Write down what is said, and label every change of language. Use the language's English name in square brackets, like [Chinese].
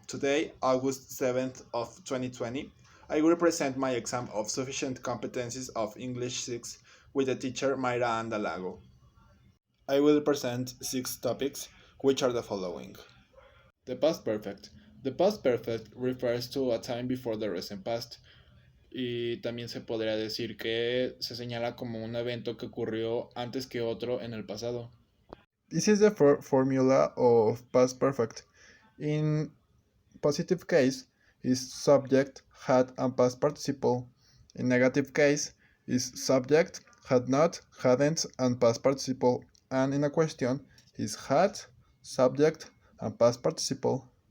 [English] Today, August 7th of 2020, I will present my exam of sufficient competencies of English 6 with the teacher Mayra Andalago. I will present 6 topics, which are the following. The past perfect. The past perfect refers to a time before the recent past, [Spanish] y también se podría decir que se señala como un evento que ocurrió antes que otro en el pasado. [English] This is the formula of past perfect. In positive case is subject, had, and past participle. In negative case is subject, had not, hadn't, and past participle. And in a question is had, subject, and past participle.